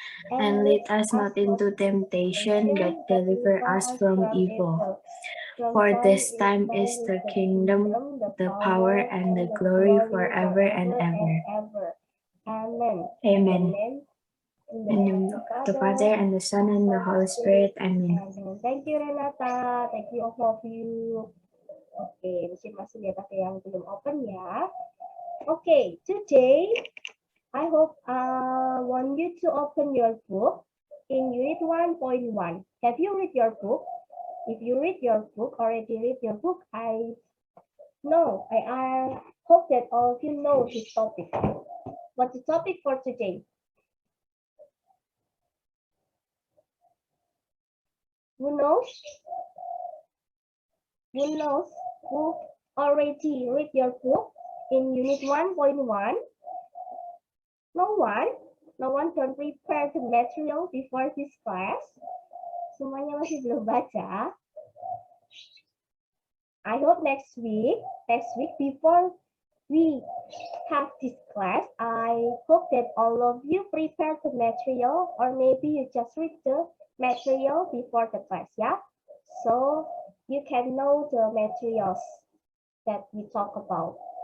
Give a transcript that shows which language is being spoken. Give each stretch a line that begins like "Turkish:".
English: And lead us not into temptation, but deliver us from evil. For this time is the kingdom, the power, and the glory forever and ever. Amen. Amen. In In the name of the Father, and the Son, and the Holy Spirit. Amen. Thank you, Renata. Thank you all of you.
Indonesian: Oke, masing-masing ya pakai yang belum open ya.
English: Oke, today I hope want you to open your book in unit 1.1. Have you read your book? If you already read your book, I hope that all of you know this topic. What's the topic for today? Who knows? Who already read your book in unit 1.1? No one? No one can prepare the material before this class?
Indonesian: Semuanya masih belum baca?
English: I hope next week before we have this class, I hope that all of you prepare the material, or maybe you just read the material before the class, yeah? So you can know the materials that we talk about.